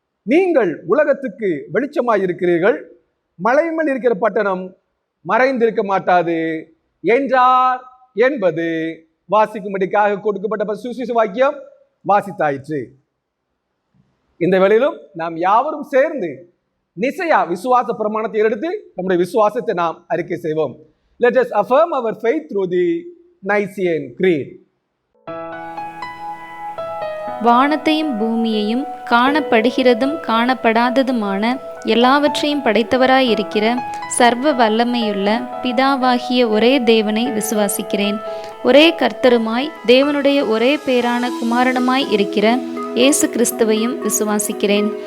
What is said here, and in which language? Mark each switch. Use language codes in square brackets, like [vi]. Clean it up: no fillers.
[ta] நீங்கள் உலகத்துக்கு வெளிச்சமாய் இருக்கிறீர்கள். மலை மேல் இருக்கிற பட்டணம் மறைந்திருக்க மாட்டாது என்றார் என்பது வாசிக்கும்படிக்காக கொடுக்கப்பட்ட சுவிசேஷ வாக்கியம் வாசித்தாயிற்று. இந்த வேளையிலும் நாம் யாவரும் சேர்ந்து நிசையா விசுவாச பிரமாணத்தை எடுத்து நம்முடைய விசுவாசத்தை நாம் அறிக்கை செய்வோம். [en] Let us affirm our faith through the Nicene Creed. [ta] வானத்தையும் பூமியையும் காணப்படுகிறதும் காணப்படாததுமான எல்லாவற்றையும் படைத்தவராயிருக்கிற சர்வ வல்லமையுள்ள பிதாவாகிய ஒரே தேவனை விசுவாசிக்கிறேன். ஒரே கர்த்தருமாய் தேவனுடைய ஒரே பேரான குமாரனுமாய் இருக்கிற இயேசு கிறிஸ்துவையும் விசுவாசிக்கிறேன்.